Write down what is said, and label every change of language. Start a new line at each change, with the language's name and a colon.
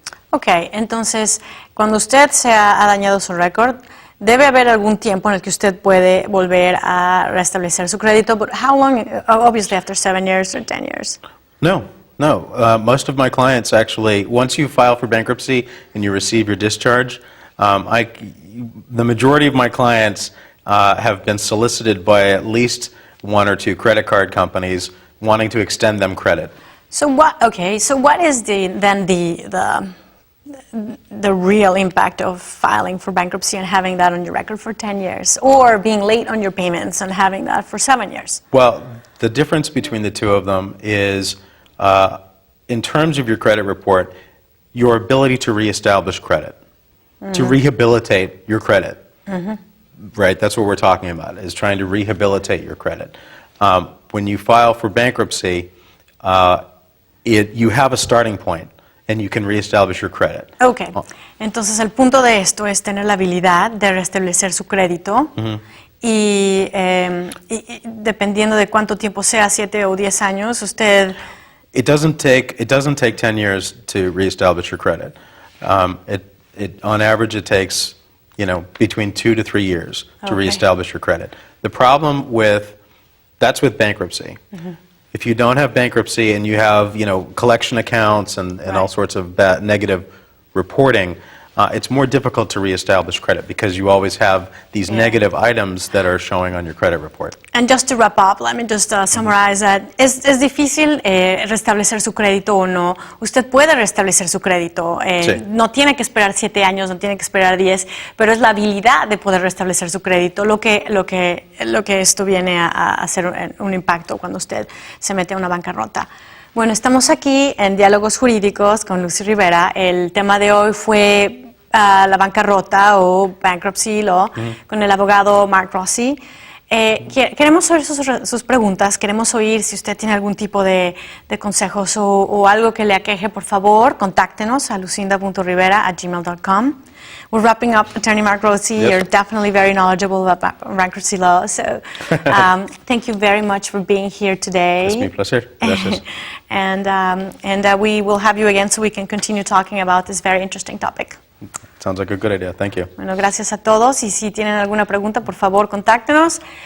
Spanish: Okay, entonces, cuando usted se ha dañado su récord, debe haber algún tiempo en el que usted puede volver a restablecer su crédito.
English: But how long? Obviously, after 7 years or 10 years. No. Most of my clients actually, once you file for bankruptcy and you receive your discharge, the majority of my clients have been solicited by at least 1 or 2 credit card companies wanting to extend them credit. So what? Okay. So what is then the real impact of filing for bankruptcy and having that on your record for 10 years, or being late on your payments and having that for 7 years? Well, the difference between the two of them is, in terms of your credit report, your ability to reestablish credit, to rehabilitate your credit. Right? That's what we're talking about, is trying to rehabilitate your credit. When you file for bankruptcy, you have a starting point. And you can reestablish your credit. Okay.
Spanish: Entonces el punto de esto es tener la habilidad de restablecer su crédito y dependiendo de cuánto tiempo sea, 7 o 10 años, usted.
English: It doesn't take 10 years to reestablish your credit. On average, it takes between 2 to 3 years to reestablish your credit. The problem that's with bankruptcy. If you don't have bankruptcy and you have, collection accounts and all sorts of bad, negative reporting, it's more difficult to reestablish credit because you always have these negative items that are showing on your credit report. And just to wrap up, let me just summarize that.
Spanish: ¿Es difícil restablecer su crédito o no? Usted puede restablecer su crédito. Sí. No tiene que esperar 7 años, no tiene que esperar 10, pero es la habilidad de poder restablecer su crédito lo que esto viene a hacer un impacto cuando usted se mete a una bancarrota. Bueno, estamos aquí en Diálogos Jurídicos con Lucy Rivera. El tema de hoy fue la bancarrota o bankruptcy law con el abogado Mark Rossi. Queremos oír sus preguntas, queremos oír si usted tiene algún tipo de consejos o algo que le aqueje, por favor, contáctenos a lucinda.rivera@gmail.com.
English: We're wrapping up, Attorney Mark Rossi. Yes. You're definitely very knowledgeable about bankruptcy law, so thank you very much for being here today.
Spanish: Es mi placer. Gracias.
English: And we will have you again so we can continue talking about this very interesting topic. Sounds like a good idea. Thank you.
Spanish: Bueno, gracias a todos. Y si tienen alguna pregunta, por favor, contáctenos.